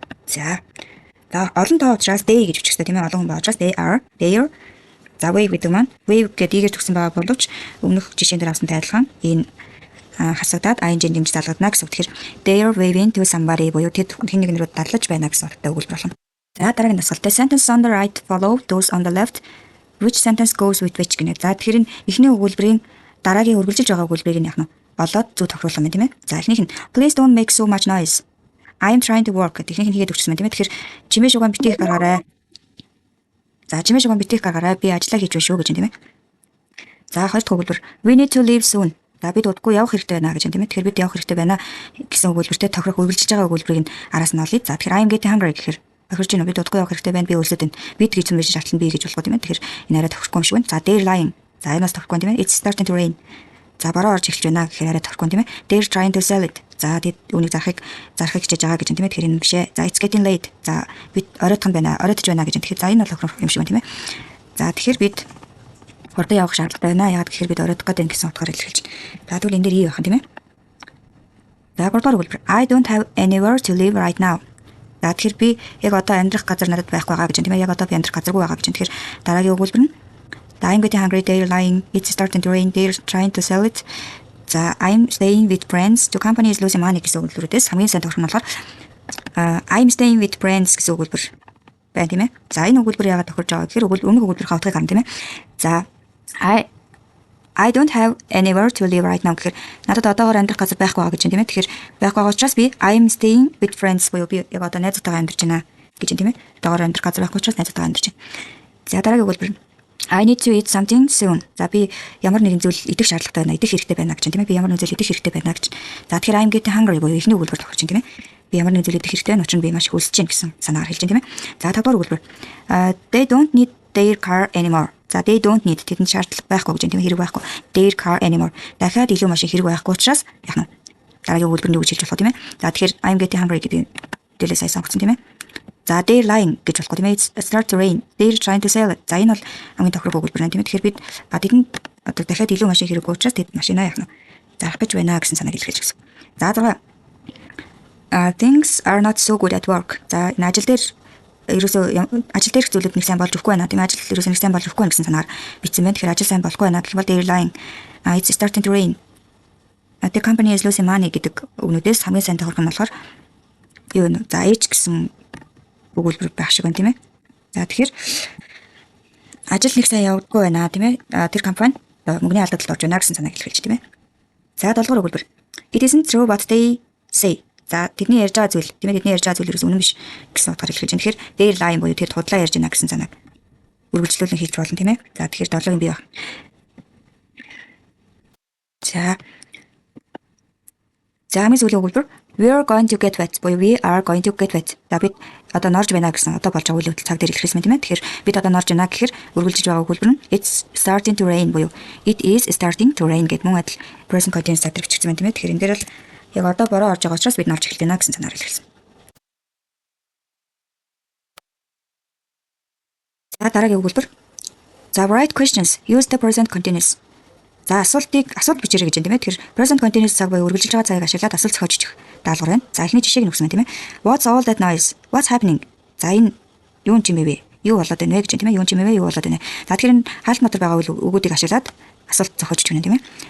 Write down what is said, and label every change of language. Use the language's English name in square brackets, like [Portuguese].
[Mongolian] За олон тоо учраас they гэж биччихсэн тийм ээ. Олон хүн байгаа учраас [English] they are. [Mongolian] За wave гэдэг маань wave гэдэг игээр төгсөн байгаа боловч өмнөх жишээн дээр авсантай адилхан энэ хасагдаад ing дэмж залгадна гэсэн үг. Тэгэхээр [English] they are waving to somebody [Mongolian] буюу тэд хэн нэгэн рүү даллаж байна гэсэн утгатай өгүүлбэр болно. [English] За [Mongolian] дараагийн дасгалтай [English] sentence on the right follow those on the left. Which sentence goes with which гэнэ. [Mongolian] За тэгэхээр эхний өгүүлбэрийн дараагийн үргэлжилж байгаа өгүүлбэрийг яах нь болоод зөв тохируулах юм тийм ээ. [English] За [Mongolian] эхнийх нь [English] please don't make so much noise. I am trying to work. [Mongolian] Эхнийх нь хийгээд өгсөн юм тийм ээ. Тэгэхээр чимээ шугам битгий гаргаарай. За чимээ шугам битгий гаргаарай. Би ажиллаа хийж байна шүү гэж юм тийм ээ. [English] За [Mongolian] хоёр дахь өгүүлбэр [English] we need to leave soon. [Mongolian] За бид удахгүй явах хэрэгтэй байна гэж юм тийм ээ. Тэгэхээр бид явах хэрэгтэй байна гэсэн өгүүлбэртэй тохирох үргэлжилж байгаа өгүүлбэрийг араас нь олъё. За тэгэхээр [English] I am getting hungry [Mongolian] гэхээр тохирч байна. Бид удахгүй явах хэрэгтэй байна. Би өлсөд байна. Бид гэж юм биш шаардлага би гэж болох тийм ээ. Тэгэхээр энэ арай тохирохгүй юм шиг байна. За [English] they're lying. [Mongolian] За энэс тохирохгүй тийм ээ. [English] It's starting to rain. [Mongolian] За бороо орж эхэлж байна гэхээр арай тохирохгүй тийм ээ. [English] They're trying to sell it. [Mongolian] За тэд үүнийг зарахыг хичээж байгаа гэж юм тийм ээ. Тэгэхээр энэ бишээ. [English] За it's getting late. [Mongolian] За бид оройтхон байна. Оройтож байна гэж юм. Тэгэхээр за энэ бол тохирох юм шиг байна тийм ээ. За тэгэхээр бид хурдан явах шаардлагатай байна. Яагаад гэхээр бид оройтох гэдэг гэсэн утгаар илэрхийлж байна. За тэгвэл энэ дээр байх юм тийм ээ. [English] За [Mongolian] 3 дугаар өгүүлбэр [English] I don't have anywhere to live right now. [Mongolian] За тэгэхээр би яг одоо амьдрах газар надад байхгүй байгаа гэж юм тийм ээ. Яг одоо би амьдрах газаргүй байгаа гэж юм. Тэгэхээр дараагийн өгүүлбэр нь [English] I'm getting hungry, they're lying, it's starting to rain, they're trying to sell it. За I'm staying with friends, the company is losing money [Mongolian] гэсэн өгүүлбэрээс хамгийн сайн тохирох нь болохоор [English] I'm staying with friends [Mongolian] гэсэн өгүүлбэр байна тийм ээ. За энэ өгүүлбэр яагаад тохирж байгаа гэхээр өмнөх өгүүлбэрийн утгыг харна тийм ээ. За [English] I don't have anywhere to live right now [Mongolian] гэхээр надад одоогоор амьдрах газар байхгүй байгаа гэж юм тийм ээ. Тэгэхээр байхгүй байгаа учраас би [English] I'm staying with friends [Mongolian] буюу би яг одоо найзуудтайгаа амьдарч байна гэж юм тийм ээ. Одоогоор амьдрах газар байхгүй учраас найзуудтайгаа амьдарч байна. [English] За [Mongolian] дараагийн өгүүлбэр [English] I need to eat something soon. [Mongolian] За би ямар нэгэн зүйл идэх шаардлагатай байна, идэх хэрэгтэй байна гэж тийм ээ. Би ямар нэгэн зүйл идэх хэрэгтэй байна гэж. За тэгэхээр [English] I'm getting hungry [Mongolian] буюу эхний өгүүлбэр тохирч байна тийм ээ. Би ямар нэгэн зүйл идэх хэрэгтэй байна, учир нь би маш их өлсөж байна гэсэн санаагаар хэлж байна тийм ээ. [English] За [Mongolian] 5 дахь өгүүлбэр [English] they don't need their car anymore. [Mongolian] За [English] they don't need [Mongolian] тэдэнд шаардлага байхгүй гэж тийм ээ. Хэрэг байхгүй. [English] Their car anymore. [Mongolian] Дахиад илүү машин хэрэг байхгүй учраас яах нь дараагийн өгүүлбэр нь юу гэж хэлж болох тийм ээ. За тэгэхээр [English] I'm getting hungry [Mongolian] гэдэг дээлээ сайн сонгоцсон тийм ээ. За [English] they're lying [Mongolian] гэж болохгүй тийм ээ. [English] It's start to rain. They're trying to sell it. [Mongolian] За энэ бол хамгийн тохирох өгүүлбэр байна тийм ээ. Тэгэхээр бид тэдэнд одоо дахиад илүү машин хэрэггүй учраас тэд машинаа яах нь зарах гэж байна гэсэн санааг илэрхийлж гисэн. [English] За 6 things are not so good at work. [Mongolian] За энэ ажил дээр ерөөсөө ажил дээрх зүйлүүд нэг сайн болж өгөхгүй байна. Тийм ажил ерөөсөө нэг сайн болж өгөхгүй гэсэн санаагаар бичсэн байна. Тэгэхээр ажил сайн болохгүй байна гэх юм бол [English] they're lying. It's starting to rain. The company is losing money [Mongolian] гэдэг өгнүүдээс хамгийн сайн тохирох нь болохоор юу вэ? За H гэсэн өгүүлбэр байх шиг байна тийм ээ. За тэгэхээр ажил нэг сайн явдаггүй байна тийм ээ. Тэр компани мөнгөний алдагдлалд орж байна гэсэн санааг илэрхийлж тийм ээ. За 7 дугаар өгүүлбэр [English] It isn't true what they say. [Mongolian] За тэдний ярьж байгаа зүйл тийм ээ тэдний ярьж байгаа зүйл ерөөс үнэн биш гэсэн утгаар хэлж байна. Тэгэхээр дээр line буюу тэр худлаа ярьж байна гэсэн санааг үргэлжлүүлэн хэлж болно тийм ээ. За тэгэхээр 7-гийн бий баг. [English] За [Mongolian] хамгийн сүүлийн өгүүлбэр [English] we are going to get wet буюу we are going to get wet. [Mongolian] За бид одоо норж байна гэсэн одоо болж байгаа үйл явдал цаг дээр илэрхийлсэн юм тийм ээ. Тэгэхээр бид одоо норж байна гэхээр үргэлжлэж байгаа өгүүлбэр нь [English] it's starting to rain [Mongolian] буюу [English] it is starting to rain [Mongolian] гэдэг мөн адил present continuous цаг дээр бичигдсэн байна тийм ээ. Тэгэхээр энэ дээр л яг одоо бороо орж байгаа учраас бид норж эхэлж байна гэсэн санаар илэрхийлсэн. За дараагийн өгүүлбэр. [English] За write questions use the present continuous. [Mongolian] За асуулт бичээрэй гэж байна тийм ээ. Тэгэхээр present continuous цаг буюу үргэлжилж байгаа цагийг ашиглаад асуулт зохиож бичих даалгавар байна. За эхний жишээг нь өгсөн байна тийм ээ. [English] What's all that noise? What's happening? За [Mongolian] энэ юу юм бэ? Юу болоод байна вэ гэж байна тийм ээ. Юу юм бэ? Юу болоод байна? За тэгэхээр энэ хаалт дотор байгаа үгүүдийг ашиглаад асуулт зохиож бичих байна тийм ээ.